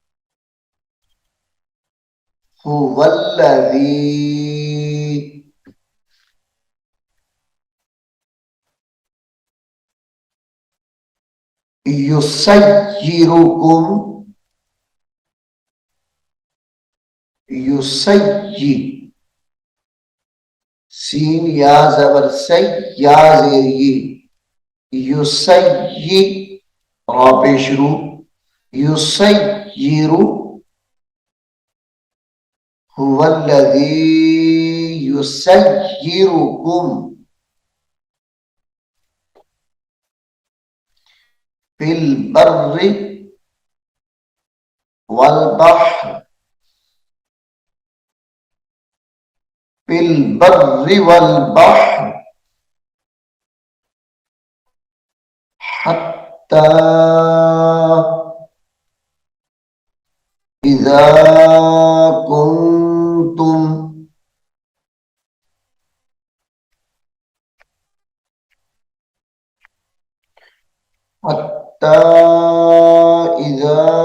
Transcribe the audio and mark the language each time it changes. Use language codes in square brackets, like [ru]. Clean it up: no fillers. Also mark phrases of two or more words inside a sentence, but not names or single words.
[ar] هو الذي يسيركم يسي [ur] سین یا زبر سے یا زیر یے یسی را پیش رو یسیر [ar] هو الذي يسيركم في البر والبحر في البر والبحر حتى إذا كنتم حتى إذا